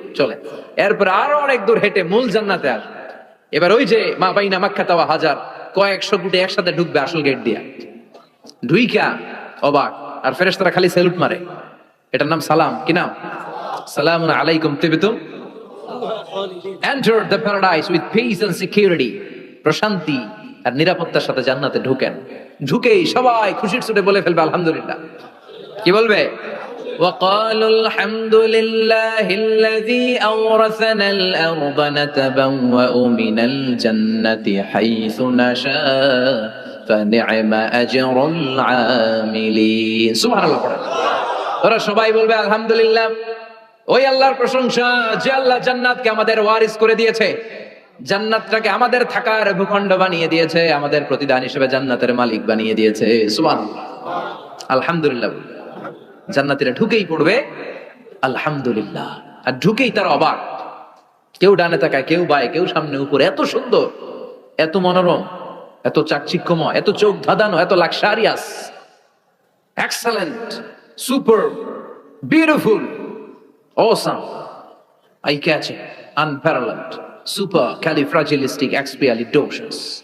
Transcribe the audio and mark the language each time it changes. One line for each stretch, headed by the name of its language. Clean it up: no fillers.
Bangla: চলে এরপর আরো অনেক দূর হেঁটে মূল জান্নাতে আসবে। এবার ওই যে মা বাইনা মাক্কা তাওয়া হাজার, কয়েকশো কোটি একসাথে ঢুকবে আসল গেট দিয়া, ঢুইকা অবাক, আর ফেরেশতারা খালি স্যালুট মারে। এটার নাম সালাম। কি নাম?
Arabic: সালামুন আলাইকুম তিবতুম,
English: Enter the paradise with peace and security.
Bangla: প্রশান্তি আর নিরাপত্তার সাথে জান্নাতে ঢুকেন। ঢুকেই সবাই খুশির সুরে বলে ফেলবে আলহামদুলিল্লাহ। কি বলবে?
Arabic: وقالوا الحمد لله الذي أورثنا الأرض نتبوأ من الجنة حيث نشاء فنعم أجر العاملين। سبحان الله।
Bangla: ওরা সবাই বলবে আলহামদুলিল্লাহ, ওই আল্লাহর প্রশংসা যে আল্লাহ জান্নাতকে আমাদের ওয়ারিস করে দিয়েছে, জান্নাতটাকে আমাদের থাকার ভূখণ্ড বানিয়ে দিয়েছে, আমাদের প্রতিদান হিসেবে জান্নাতের মালিক বানিয়ে দিয়েছে। সুবহানাল্লাহ, আলহামদুলিল্লাহ। জান্নাতীরা ঢুকেই পড়বে আলহামদুলিল্লাহ, আর ঢুকেই তারা অবাক, কেউ ডানে তাকায়, কেউ বায়ে, কেউ সামনে উপরে, এত সুন্দর, এত মনোরম, এত চাকচিক্যময়, এত চোখ ধাঁধানো, এত
English: Luxurious, excellent, super, beautiful, awesome, eye catching, unparalleled, supercalifragilisticexpialidocious.